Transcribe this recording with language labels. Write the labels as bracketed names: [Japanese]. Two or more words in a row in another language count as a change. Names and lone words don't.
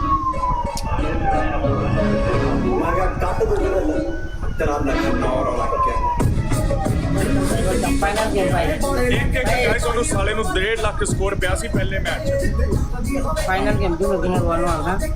[English] final game ভাই [Punjabi] ਇੱਕ ਇੱਕ ਗਾਇਸ ਉਹਨੂੰ ਸਾਲੇ ਨੂੰ 1.5 ਲੱਖ ਸਕੋਰ ਪਿਆ ਸੀ ਪਹਿਲੇ ਮੈਚ 'ਚ [English] final game [Bangla] দুটো দিনের বল না